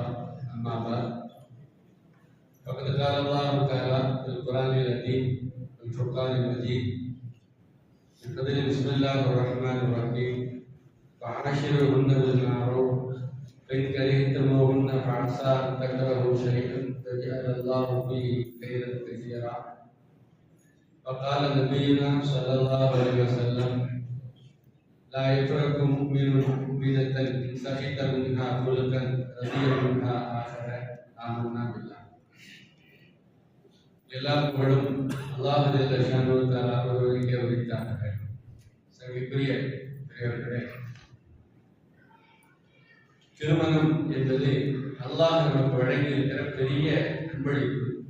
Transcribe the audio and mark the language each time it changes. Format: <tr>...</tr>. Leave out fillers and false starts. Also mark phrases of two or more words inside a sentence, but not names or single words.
<ar>أما بعد، فقد قال الله تعالى في القرآن العظيم والفرقان المجيد بفضل بسم الله الرحمن الرحيم وعاشروهن بالمعروف فإن كرهتموهن فعسى أن تكرهوا شيئا فجعل الله فيه خيرا كثيرا. وقال نبينا صلى الله عليه وسلم لا يفرق مؤمن مؤمنة إن سخط منها خلقا رضي منها آخر آمنا بالله.</ar> <ta>எல்லா புகழும்</ta> <ar>الله جل شأنه تعالى</ar> <ta>ஒருவருக்கே உரித்தானது. சங்கைக்குரிய பெரியவர்களே, திருமணம் என்பது அல்லாஹ் நமக்கு வழங்கியிருக்கிற பெரிய அன்பளிப்பு.</ta>